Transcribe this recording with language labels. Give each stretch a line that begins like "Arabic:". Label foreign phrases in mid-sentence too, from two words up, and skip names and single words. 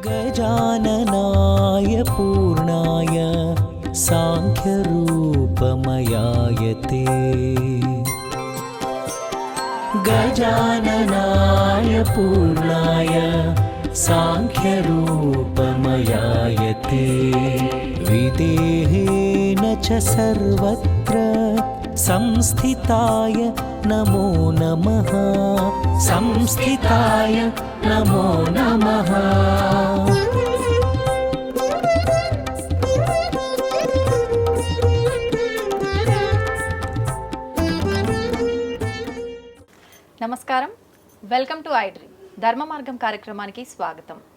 Sanskrit: गजाननाय पूर्णाय साङ्ख्यरूपमयाय ते गजाननाय पूर्णाय साङ्ख्यरूपमयाय ते विदेहेन च सर्वत्र संस्थिताय नमो नमः संस्थिताय नमो नमः।
Telugu: నమస్కారం,
English: welcome to
Telugu: ఐ డ్రీమ్ ధర్మ మార్గం కార్యక్రమానికి స్వాగతం.